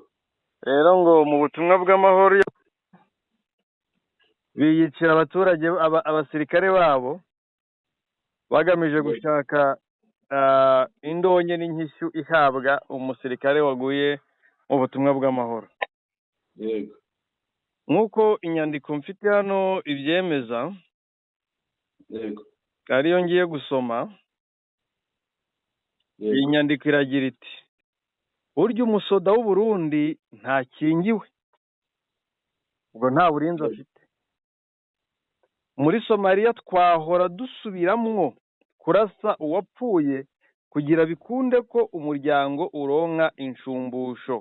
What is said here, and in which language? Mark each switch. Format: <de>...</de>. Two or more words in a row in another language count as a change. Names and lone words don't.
<rn>Rero ngo mu butumwa bw'amahoro biyicira abaturage abasirikare babo bagamije gushaka indonke n'inkishyu ihabwa umusirikare waguye mu butumwa bw'amahoro. Yego. Nk'uko inyandiko mfite hano ibyemeza, yego, ariyo ngiye gusoma, iyi nyandiko iragira iti: burya umusoda w'u Burundi ntakingiwe, ubwo nta burinzi afite. Muri Somalia twahora dusubiramwo kurasa uwapfuye kugira bikunde ko umuryango uronka inshumbusho.</rn>